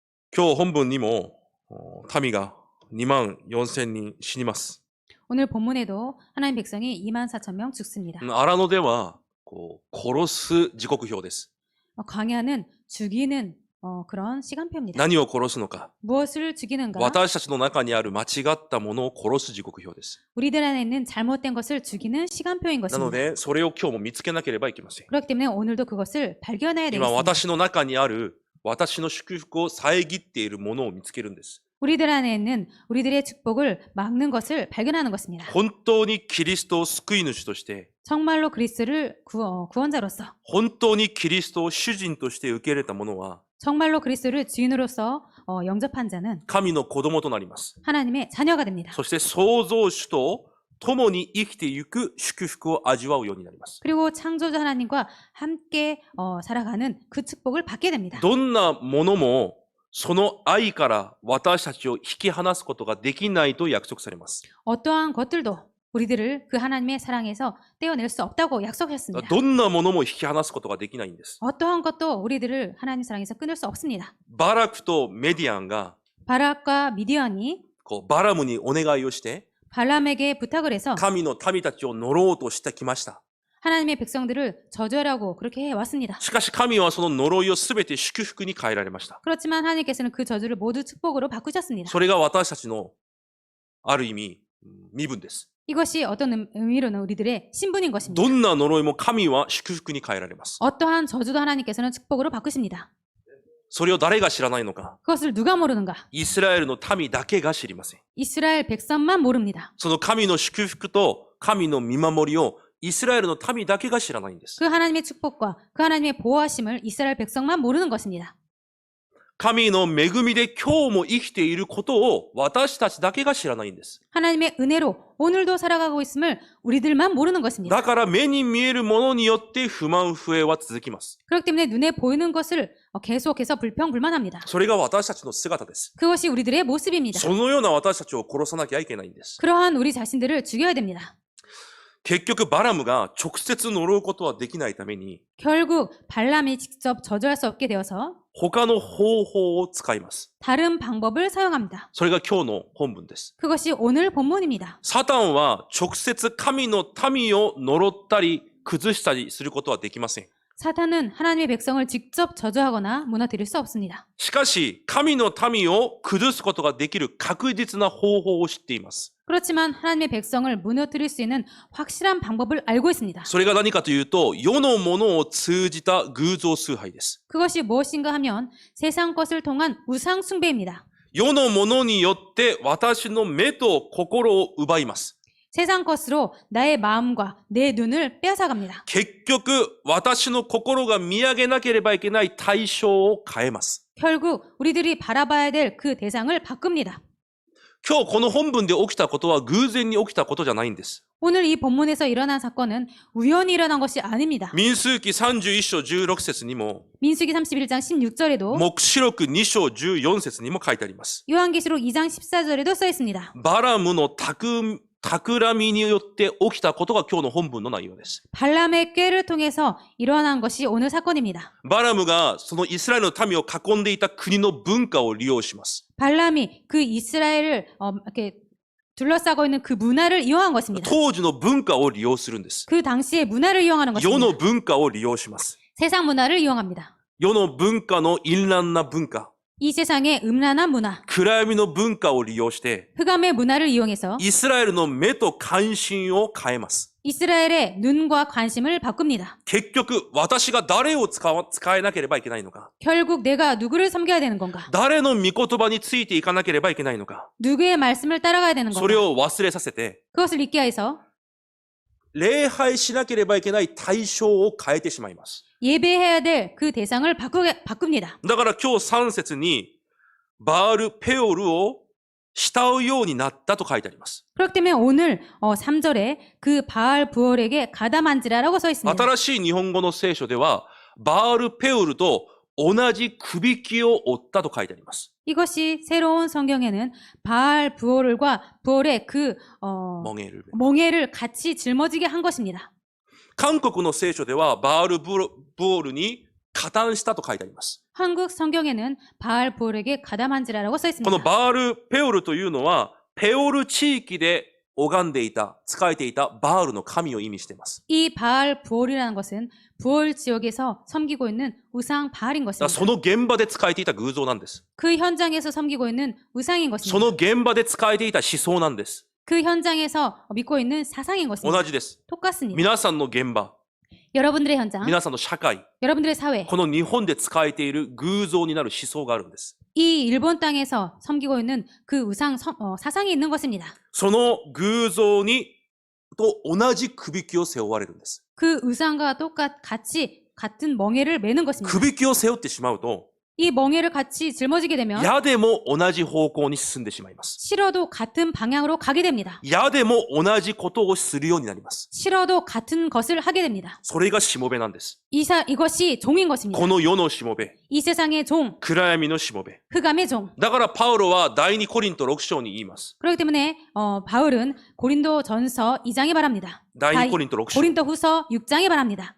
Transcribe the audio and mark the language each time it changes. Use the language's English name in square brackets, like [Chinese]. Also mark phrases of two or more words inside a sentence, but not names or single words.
[Japanese] 今日本文にも民が2万4千人死にます。 [Korean] 오늘 본문에도 하나님 백성이 2만 4천 명 죽습니다. [Japanese] 荒野では殺す時刻表です。 [Korean] 광야는 죽이는 그런 시간표입니다. [Japanese] 何を殺すのか。 [Korean] 무엇을 죽이는가? [Japanese] 私たちの中にある間違ったものを殺す時刻表です。 [Korean] 우리들 안에 있는 잘못된 것을 죽이는 시간표인 [Japanese] なの [Korean] 것입니다. [Japanese] でそれを今日も見つけなければいけません。 [Korean] 그렇기 때문에 오늘도 그것을 발견해야 [Japanese] 今 [Korean] 되겠습니다. [Japanese] 私の中にある私の祝福を遮っているものを見つけるんです。 [Korean] 우리들 안에 있는 우리들의 축복을 막는 것을 발견하는 것입니다. [Japanese] 本当にキリストを救い主として、 [Korean] 정말로 그리스도를 구원자로서, [Japanese] 本当にキリストを主人として受け入れたものは [Korean] 정말로 그리스도를 주인으로서 영접한 자는 [Japanese] 神の子供となります。 [Korean] 하나님의 자녀가 됩니다. [Japanese] そして創造主と共に生きていく祝福を味わうようになります。 [Korean] 그리고 창조주 하나님과 함께 살아가는 그 축복을 받게 됩니다. [Japanese] どんなものもその愛から私たちを引き離すことができないと約束されます。 [Korean] 어떠한 것들도 우리들을 그 하나님의 사랑에서 떼어낼 수 없다고 약속하셨습니다. [Japanese] どんなものも引き離すことができないんです。 [Korean] 어떠한 것도 우리들을 하나님 사랑에서 끊을 수 없습니다. [Japanese] バラクとメディアンが [Korean] 바락과 미디안이 [Japanese] バラムにお願いをして [Korean] 발람에게 부탁을 해서 [Japanese] 神の民たちを呪おうとしてきました。 [Korean] 하나님의 백성들을 저주하라고 그렇게 해왔습니다. [Japanese] しかし神はその呪いをすべて祝福に変えられました。 [Korean] 그렇지만 하나님께서는 그 저주를 모두 축복으로 바꾸셨습니다. [Japanese] それが私たちのある意味身分です。 [Korean] 이것이 어떤 의미로는 우리들의 신분인 것입니다. [Japanese] どんな呪いも神は祝福に変えられます。 [Korean] 어떠한 저주도 하나님께서는 축복으로 바꾸십니다. [Japanese] それを誰が知らないのか。 [Korean] 그것을 누가 모르는가? [Japanese] イスラエルの民だけが知りません。 [Korean] 이스라엘 백성만 모릅니다. [Japanese] その神の祝福と神の見守りをイスラエルの民だけが知らないんです。 [Korean] 그 하나님의 축복과 그 하나님의 보호하심을 이스라엘 백성만 모르는 것입니다. [Japanese] 神の恵みで今日も生きていることを私たちだけが知らないんです。 [Korean] 하나님의 은혜로 오늘도 살아가고 있음을 우리들만 모르는 것입니다. [Japanese] だから目に見えるものによって不満不平は続きます。 [Korean] 그렇기 때문에 눈에 보이는 것을 계속해서 불평불만합니다. [Japanese] それが私たちの姿です。 [Korean] 그것이 우리들의 모습입니다. [Japanese] そのような私たちを殺さなきゃいけないんです。 [Korean] 그러한 우리 자신들을 죽여야 됩니다. [Japanese] 結局バラムが直接呪うことはできないために [Korean] 결국 발람이 직접 저주할 수 없게 되어서 [Japanese] 他の方法を使います。 [Korean] 다른 방법을 사용합니다. [Japanese] それが今日の本文です。 [Korean] 그것이 오늘 본문입니다. [Japanese] サタンは直接神の民を呪ったり崩したりすることはできません。 [Korean] 사탄은 하나님의 백성을 직접 저주하거나 무너뜨릴 수 없습니다. [Japanese] しかし神の民を崩すことができる確実な方法を知っています。 [Korean] 그렇지만 하나님의 백성을 무너뜨릴 수 있는 확실한 방법을 알고 있습니다. [Japanese] それが何かというと世のものを通じた偶像崇拝です。 [Korean] 그것이 무엇인가 하면 세상 것을 통한 우상 숭배입니다. [Japanese] 世のものによって私の目と心を奪います。 [Korean] 세상 것으로 나의 마음과 내 눈을 빼앗아갑니다. [Japanese] 結局私の心が見上げなければいけない対象を変えます。 [Korean] 결국 우리들이 바라봐야 될 그 대상을 바꿉니다. [Japanese] 今日この本文で起きたことは偶然に起きたことじゃないんです。 [Korean] 오늘 이 본문에서 일어난 사건은 우연히 일어난 것이 아닙니다. [Japanese] 民数記31章16節にも [Korean] 민수기 31장 16절에도 [Japanese] 黙示録2章14節にも書いてあります。 [Korean] 요한계시록 2장 14절에도 써 있습니다. [Japanese] バラムの企みによって起きたことが今日の本文の内容です。 [Korean] 발람의 꾀를 통해서 일어난 것이 오늘 사건입니다. [Japanese] バラムがそのイスラエルの民を囲んでいた国の文化を利用します。 [Korean] 발람이 그 이스라엘을 이렇게 둘러싸고 있는 그 문화를 이용한 것입니다. [Japanese] 当時の文化を利用するんです。 [Korean] 그 당시의 문화를 이용하는 [Japanese] 世の [Korean] 것입니다. [Japanese] 文化を利用します。 [Korean] 세상 문화를 이용합니다. [Japanese] 世の文化の淫乱な文化、 [Korean] 이 세상의 음란한 문화, [Japanese] 暗闇の文化を利用して [Korean] 흑암의 문화를 이용해서 [Japanese] イスラエルの目と関心を変えます。 [Korean] 이스라엘의 눈과 관심을 바꿉니다. [Japanese] 結局私が誰を使えなければいけないのか、 [Korean] 결국 내가 누구를 섬겨야 되는 건가? [Japanese] 誰の御言葉についていかなければいけないのか、 [Korean] 누구의 말씀을 따라가야 되는 [Japanese] それ [Korean] 건가? [Japanese] を忘れさせて [Korean] 그것을 잊게 해서 [Japanese] 礼拝しなければいけない対象を変えてしまいます。 [Korean] 예배해야 될 그 대상을 바꿉니다. [Japanese] だから今日3節にバールペオルを慕うようになったと書いてあります。 [Korean] 그렇기 때문에 오늘 3절에 그 바알 부올에게 가담한지라라고 써 있습니다. [Japanese] 新しい日本語の聖書ではバールペオルと同じくびきを負ったと書いてあります。 [Korean] 이것이 새로운 성경에는 바알 부올과 부올의 그 モゲル。 멍에를 같이 짊어지게 한 것입니다. [Japanese] 韓国の聖書ではバールブオルに加担したと書いてあります。 [Korean] 한국 성경에는 바알 부올에게 가담한지라라고 써 [Japanese] こ [Korean] 있습니다. [Japanese] のバールペオルというのは、ペオル地域で拝んでいた、仕えていたバールの神を意味しています。 [Korean] 이 바알 부올이라는 것은 부올 지역에서 섬기고 있는 우상 바알인 [Japanese] だから [Korean] 것입니다. [Japanese] その現場で仕えていた偶像なんです。 [Korean] 그 현장에서 섬기고 있는 우상인 [Japanese] そ [Korean] 것입니다. [Japanese] の現場で仕えていた思想なんです。 [Korean] 그 현장에서 믿고 있는 사상인 [Japanese] 同 [Korean] 것입니다. [Japanese] じです。 [Korean] 똑같습니다. [Japanese] 皆さんの現場、 [Korean] 여러분들의 현장, [Japanese] 皆さんの社会、 [Korean] 여러분들의 사회, [Japanese] この日本で仕えている偶像になる思想があるんです。 [Korean] 이 일본 땅에서 섬기고 있는 그 우상 사상이 있는 것입니다. [Japanese] その偶像と同じくびきを背負われるんです。 [Korean] 그 우상과 같은 멍에를 매는 것입니다. [Japanese] くびきを背負ってしまうと、 [Korean] 이 멍에를 같이 짊어지게 되면 [Japanese] 矢でも同じ方向に進んでしまいます。 [Korean] 싫어도 같은 방향으로 가게 됩니다. [Japanese] 矢でも同じことをするようになります。 [Korean] 싫어도 같은 것을 하게 됩니다. [Japanese] それがしもべなんです。 [Korean] 이것이 종인 것입니다. [Japanese] この世のしもべ、 [Korean] 이 세상의 종, [Japanese] 暗闇のしもべ。 [Korean] 흑암의 종. [Japanese] だからパウロは第2コリント6章に言います。 [Korean] 그렇기 때문에 바울은 고린도 전서 2장에 말합니다. [Japanese] 第2コリント6章。 [Korean] 고린도 후서 6장에 말합니다.